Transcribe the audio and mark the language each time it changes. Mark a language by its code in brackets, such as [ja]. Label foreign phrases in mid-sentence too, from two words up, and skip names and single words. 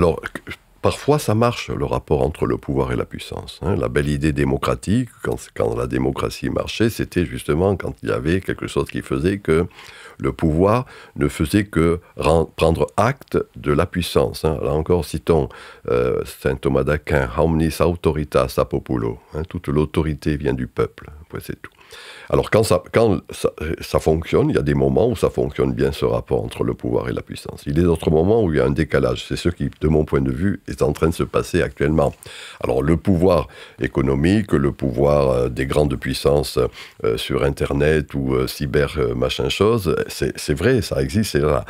[fr] Alors, parfois, ça marche, le rapport entre le pouvoir et la puissance. La belle idée démocratique, quand la démocratie marchait, c'était justement quand il y avait quelque chose qui faisait que le pouvoir ne faisait que prendre acte de la puissance. Là encore, citons saint Thomas d'Aquin, « [la] Omnis autoritas a populo ». [fr] Toute l'autorité vient du peuple, c'est tout. Alors quand ça fonctionne, il y a des moments où ça fonctionne bien, ce rapport entre le pouvoir et la puissance. Il y a d'autres moments où il y a un décalage. C'est ce qui, de mon point de vue, est en train de se passer actuellement. Alors le pouvoir économique, le pouvoir des grandes puissances sur Internet ou cyber machin chose, c'est vrai, ça existe, c'est là.